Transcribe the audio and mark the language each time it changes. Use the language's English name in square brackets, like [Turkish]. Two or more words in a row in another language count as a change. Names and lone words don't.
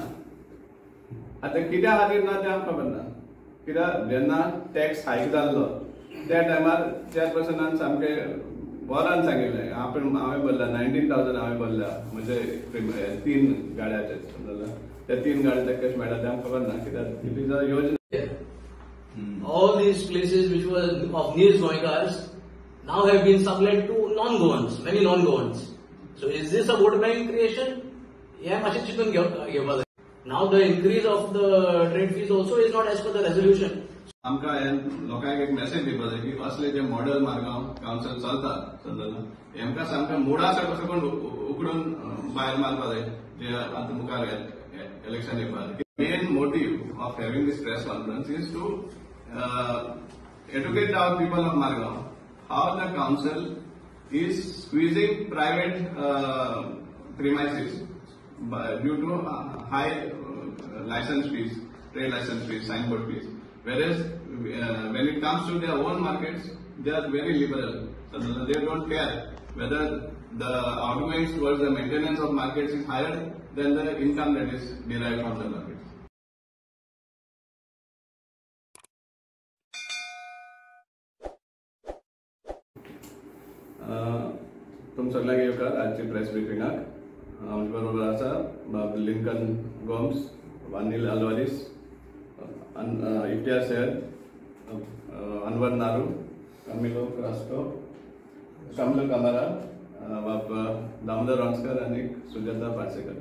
[Konkani] आता कित्या खातीर ना तें आमकां खबर ना. कित्याक जेन्ना टॅक्स हायक जाल्लो त्या टायमार चेअरपर्सनान सामकें वरान सांगिल्लें हांवें भरला 19,000 हांवें भरल्या म्हणजे 3 गाड्याचे समजला. त्या 3 गाड्याचे कशें मेळटा तें आमकां खबर ना कित्याक [English] it is a [Konkani] योजना. [English] All these places which were of needs Goenkars now have been sublet to non-Goans, many non-Goans. So is this a vote bank creation? Yeah, [Konkani] मातशें चिंतून घेवपाक जाय. [English] Now the increase of the trade fees also is not as per the resolution. [Konkani] आमकां लोकांक एक मेसेज दिवपाक जाय की असले जे मॉडेल मारगांव कावन्सिल चलता समजला हेमकां सामकें मोडा सकून उकडून भायर मारपाक जाय जे आतां मुखार इलेक्शन येवपाक. [English] Main motive of having this press conference is to educate our people of Margao how the council is squeezing private premises due to high license fees, trade license fees, signboard fees. Whereas when it comes to their own markets, they are very liberal. So they don't care whether the outgoings towards the maintenance of markets is higher than the income that is derived from the markets. [Konkani] तुम सगळ्यांक येवकार आजची प्रेस ब्रिफिंगाक. आमचे बरोबर आसा लिंकन गोम्स, वानील अल्वारिस, इम्तियाज सैयद, अनवर नारू, कमिलो क्रास्को, कमल कमारा, दामोदर वांसकर आणि सुजाता पार्सेकर.